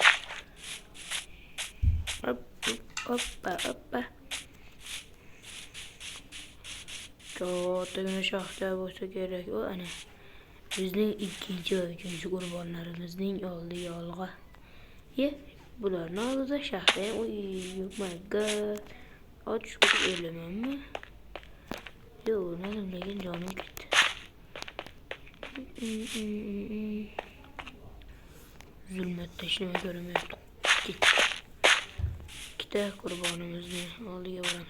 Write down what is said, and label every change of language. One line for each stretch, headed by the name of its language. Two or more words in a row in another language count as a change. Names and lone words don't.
Uzbek: Hoppa. Kattagina shaxta bo'lsa kerak. O ana. Bizning ikkinchi va uchinchi qurbonlarimizning oldiga olg'a. Bularni oldida shaxta.
English: Oh my god.
Uzbek: Och chiqib o'lamanmi? Yo'q, lekin jonim ketdi. Zulmatda hech nima ko'rmayapti. Ikkita qurbonimizni oldiga boramiz.